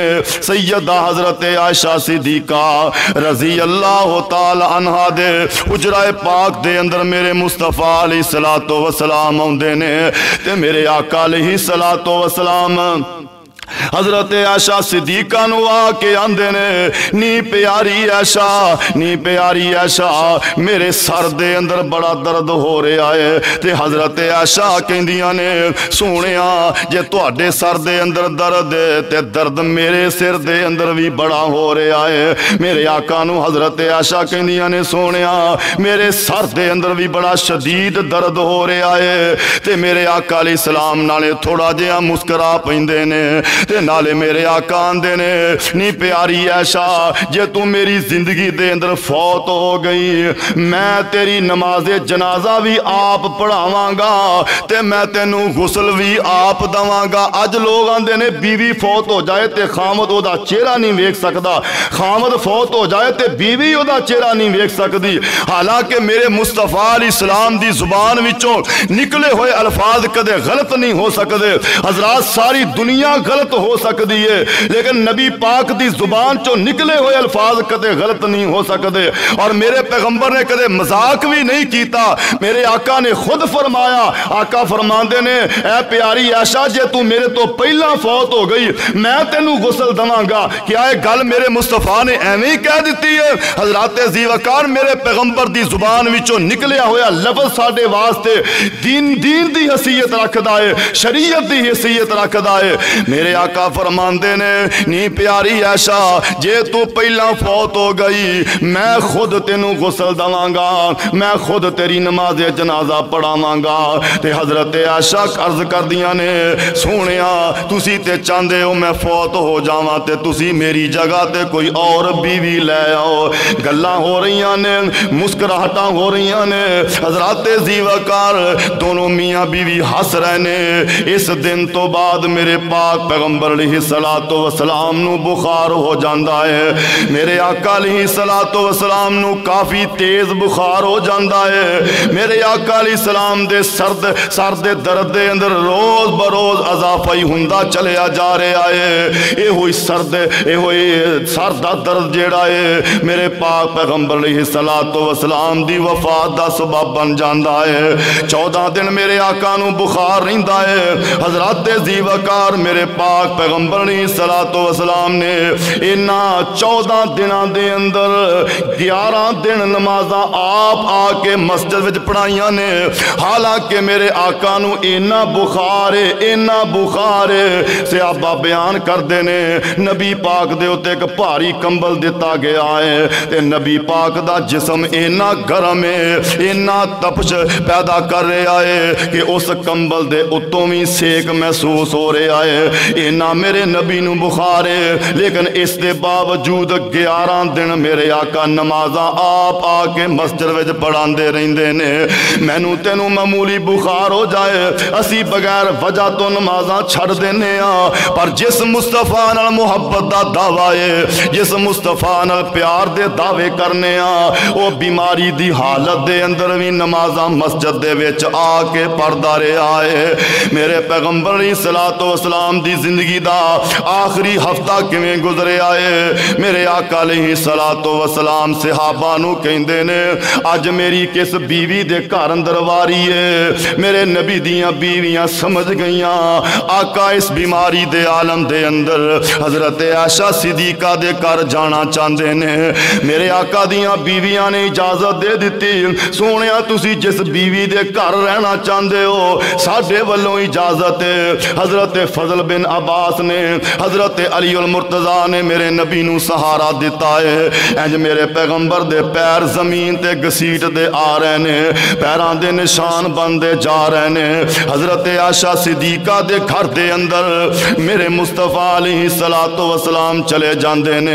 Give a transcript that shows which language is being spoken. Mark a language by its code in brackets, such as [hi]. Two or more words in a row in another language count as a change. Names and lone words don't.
[pa] سیدہ حضرت عائشہ صدیقہ [ar] رضی اللہ تعالی عنہا [pa] دے حجرہ پاک دے اندر میرے مصطفیٰ [ar] علیہ الصلوۃ والسلام [pa] آوندے نے تے میرے آقا [ar] علیہ الصلوۃ والسلام [pa] حضرت عائشہ صدیقہ نو آ کے آندے نے نی پیاری عائشہ نی پیاری عائشہ میرے سر دے اندر بڑا درد ہو رہا ہے. تے حضرت عائشہ کہندیاں نے سونیا جے تواڈے سر دے اندر درد ہے تے درد میرے سر دے اندر بھی بڑا ہو رہا ہے. میرے آقا نو حضرت عائشہ کہندیاں نے سونیا میرے سر دے اندر بھی بڑا شدید درد ہو رہا ہے. تے میرے آقا [ar] علیہ السلام [pa] نالے تھوڑا جہا مسکرا پیندے نے تے نالے میرے آقا آندے نے نی پیاری عائشہ جے تو میری زندگی دے اندر فوت ہو گئی میں تیری نماز جنازہ بھی آپ پڑھاواں گا تے میں تینوں غسل بھی آپ دواں گا. اج لوگ آندے نے بیوی فوت ہو جائے تے خامد او دا چہرہ نہیں ویکھ سکدا, خامد فوت ہو جائے تے بیوی او دا چہرہ نہیں ویکھ سکدی. حالانکہ میرے مصطفیٰ [ar] علیہ السلام [pa] دی زبان وچوں نکلے ہوئے الفاظ کدے غلط نہیں ہو سکدے. حضرات [ur] ساری دنیا غلط ہو سکتی ہے لیکن [pa] نبی پاک دی زبان چو نکلے ہوئے الفاظ کدے غلط نہیں ہو سکتے. اور میرے پیغمبر نے کدے مذاق بھی نہیں کیتا. میرے آقا نے خود فرمایا, آقا فرماندے نے اے پیاری عائشہ جے تو میرے تو پہلا فوت ہو گئی میں تینوں غسل دواں گا. [ur] کیا یہ [pa] گل میرے مصطفیٰ نے ایویں کہہ دیتی ہے؟ حضرات ذی وقار میرے پیغمبر دی زبان وچوں نکلیا ہویا لفظ ساڈے واسطے دین دی حیثیت رکھدا ہے, شریعت دی حیثیت رکھدا ہے. میرے آقا فرماندے نے نی پیاری عائشہ جے تو پہلا فوت ہو گئی میں خود تینوں غسل دواں گا, میں خود تیری نماز جنازہ پڑھاواں گا. تے حضرت عائشہ عرض کردیاں نے سونیا تسی تے چاندے ہو میں فوت ہو جاواں تے تسی میری جگہ تے کوئی اور بیوی لے آؤ. گلاں ہو رہیاں نے, مسکراہٹاں ہو رہیاں نے. حضرات ذی وقار دونوں میاں بیوی ہس رہے نے. اس دن تو بعد میرے پاک پیغمبر [ar] علیہ الصلوۃ والسلام [pa] نو بخار ہو جاندا ہے. میرے آقا [ar] علیہ الصلوۃ والسلام [pa] نو کافی تیز بخار ہو جاندا ہے. میرے آقا [ar] علیہ السلام [pa] دے سر دے درد دے اندر روز بروز اضافہ ہی ہوندا چلیا جا رہا ہے. اے ہوئی سر دا درد جیڑا ہے میرے پاک پیغمبر [ar] علیہ الصلوۃ والسلام [pa] دی وفات دا سبب بن جاندا ہے. 14 دن میرے آقا نو بخار رہندا ہے. حضرات ذی وقار میرے پاک پیغمبر [ar] علیہ الصلوۃ والسلام [pa] نے انہاں 14 دناں دے اندر 11 دن نمازاں آپ آ کے مسجد وچ پڑھائیاں نے. حالانکہ میرے آقا نو اینا بخار ہے صحابہ بیان کردے نے نبی پاک دے اوتے ایک بھاری کمبل دتا گیا ہے تے نبی پاک دا جسم اینا گرم ہے, اینا تپش پیدا کر رہا ہے کہ اس کمبل دے اتوں بھی سیک محسوس ہو رہا ہے. اینا میرے نبی نو بخار ہے لیکن اس دے باوجود 11 دن میرے آقا نمازاں آپ آ کے مسجد وچ پڑھاندے رہندے نے. مینوں تینوں معمولی بخار ہو جائے اسی بغیر وجہ تو نمازاں چھڑ دینے ہاں, پر جس مصطفیٰ نال محبت دا دعویٰ ہے, جس مصطفیٰ نال پیار دے دعوے کرنے ہاں, وہ بیماری دی حالت دے اندر بھی نمازاں مسجد دے وچ آ کے پڑھدا رہا ہے. میرے پیغمبر [ar] علیہ الصلوۃ والسلام [pa] دی زندگی دا آخری ہفتہ کیویں گزریا ہے. میرے آقا [ar] علیہ الصلوۃ والسلام [pa] صحابہ نو کہندے نے اج میری کس بیوی دے گھر اندر واری ہے. میرے نبی دیاں بیویاں سمجھ گئیاں آقا اس بیماری دے عالم دے اندر حضرت عائشہ صدیقہ دے گھر جانا چاہندے نے. میرے آقا دیاں بیویاں نے اجازت دے دتی, سونیا تسی جس بیوی دے گھر رہنا چاہندے ہو ساڈے والوں اجازت ہے. حضرت فضل بن عباس نے حضرت علی المرتضیٰ نے میرے نبی نو سہارا دتا ہے. انج میرے پیغمبر دے پیر زمین تے گھسیٹ دے آ رہے نے، پیراں دے نشان بنتے جا رہے نے. حضرت عائشہ صدیقہ دے گھر دے اندر میرے مصطفیٰ [ar] علیہ الصلوۃ والسلام [pa] چلے جاتے نے.